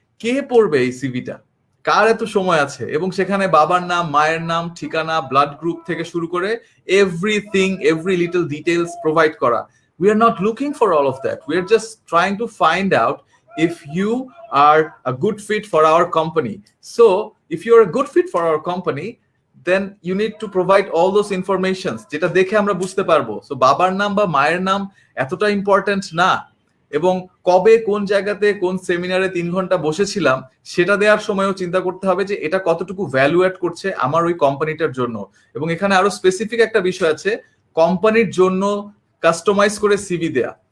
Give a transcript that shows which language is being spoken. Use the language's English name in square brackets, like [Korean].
[Bangla] কে পড়বে এই সিভিটা? কার এত সময় আছে? এবং সেখানে বাবার নাম, মায়ের নাম, ঠিকানা, ব্লাড গ্রুপ থেকে শুরু করে [English] everything, every little details [Bangla] provide করা। [English] We are not looking for all of that, we are just trying to find out if you are a good fit for our company. So if you are a good fit for our company, then you need to provide all those informations, [Bangla] যেটা দেখে আমরা বুঝতে পারবো। So বাবার নাম বা মায়ের নাম এতটা ইম্পর্টেন্ট না, এবং কবে কোন জায়গাতে কোন সেমিনারে 3 ঘন্টা বসেছিলাম সেটা দেওয়ার সময়ও চিন্তা করতে হবে যে এটা কতটুকু ভ্যালু অ্যাড করছে আমার ওই কোম্পানিটার জন্য। এবং এখানে আরো স্পেসিফিক একটা বিষয় আছে, কোম্পানির জন্য কাস্টমাইজ করে সিভি দেয়া।